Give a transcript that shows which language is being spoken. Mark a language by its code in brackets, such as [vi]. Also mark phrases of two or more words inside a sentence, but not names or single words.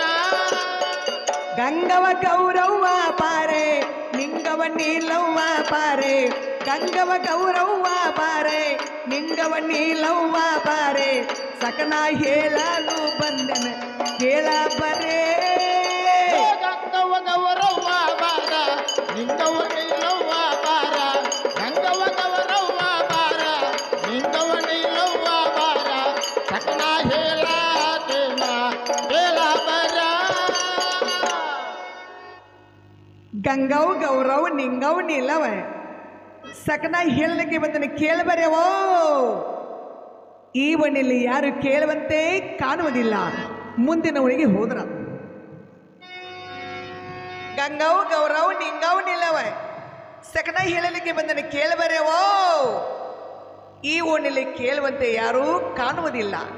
[kn] ಗಂಗವ ಗೌರವ್ವ ಪಾರೆ ನಿಂಗವ ನೀಲವ್ವ ಪಾರೆ ಗಂಗವ ಗೌರವ್ವ ಪಾರೆ ನಿಂಗವ ನೀಲವ್ವ ಪಾರೆ ಸಕನ ಹೇಳಲು ಬಂದೆನ ಕೇಳ ಬರೇ ಗಂಗವ ಗೌರವ್ವ ಬಾರ ನಿಂಗವ ನೀಲವ್ವ ಬಾರ ಗಂಗವ ಗೌರವ್ವ ಬಾರ ನಿಂಗವ ನೀಲವ್ವ ಬಾರ ಸಕನ ಹೇಳ ಬರ ಗಂಗವ್ ಗೌರವ್ ನಿಂಗವ್ ನೀಲವ ಸಕನ ಹೇಳಲಿಕ್ಕೆ ಬಂದನ ಕೇಳಬರೆವೋ ಈ ಮನೆಯಲ್ಲಿ ಯಾರು ಕೇಳುವಂತೆ ಕಾಣುವುದಿಲ್ಲ ಮುಂದಿನವಳಿಗೆ ಹೋದ್ರ ಗಂಗವ್ ಗೌರವ್ ನಿಂಗವ್ ನೀಲವ ಸಕನ ಹೇಳಲಿಕ್ಕೆ ಬಂದನ ಕೇಳಬರೆವೋ ಈ ಓಣಿಲಿ ಕೇಳುವಂತೆ ಯಾರೂ ಕಾಣುವುದಿಲ್ಲ